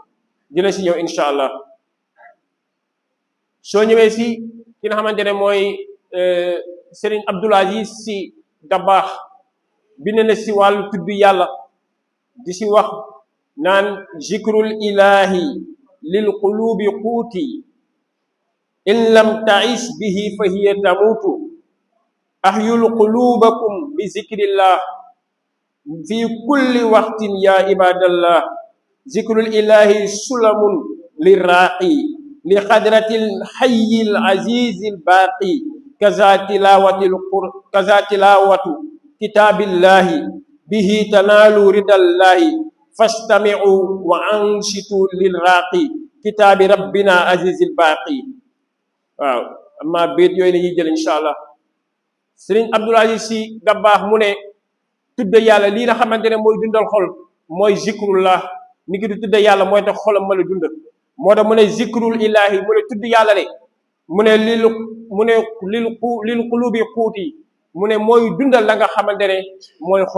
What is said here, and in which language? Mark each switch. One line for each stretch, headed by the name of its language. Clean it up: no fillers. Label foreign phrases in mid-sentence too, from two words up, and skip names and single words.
Wolof: dina si ñëw
Arabic: إن شاء الله.
Wolof: soo ñëwee si ki nga xamante ne mooy Serigne Abdoul Aziz Sy Dabakh bind na si wàllu tudd yàlla di si wax naan
Arabic: ذكر الإله للقلوب قوت إن لم تعش به فهي تموت أحيوا قلوبكم بذكر الله في كل وقت يا عباد الله ذكر الإله سلم للراقي لحضرة الحي العزيز الباقي كذا تلاوة كتاب الله به تنال رضا الله فاستمعوا وأنصتوا للراقي كتاب ربنا العزيز الباقي.
Wolof: waaw amma béet yooyu la ñuy jël
Arabic: إن شاء الله.
Wolof: Serigne Abdoul Aziz Sy Dabakh mu ne tudd yàlla lii nga xamante ne mooy dundal xol mooy zikrullah. ni ki di tudd yàlla mooy tax xolam mën a dund. moo tax mu ne
Arabic: ذكر الإله
Wolof: mu ne tudd yàlla de mu ne
Arabic: للقلوب قوت
Wolof: mu ne mooy dundal la nga xamante ne mooy xol.